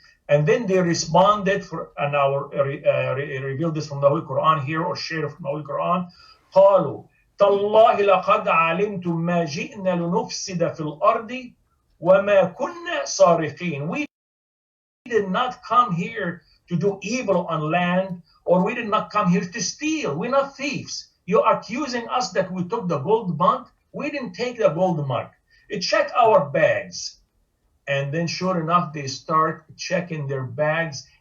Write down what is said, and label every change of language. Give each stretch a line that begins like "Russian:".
English: And then they responded, and I will reveal this from the Holy Quran here, or share it from the Holy Quran.
Arabic: قالوا تالله لقد علمتم ما جئنا لنفسد في الأرض وما كنا سارقين.
English: We did not come here to do evil on land, or we did not come here to steal. We're not thieves. You're accusing us that we took the gold mug. We didn't take the gold mug. Check our bags. And then sure enough, they start checking their bags.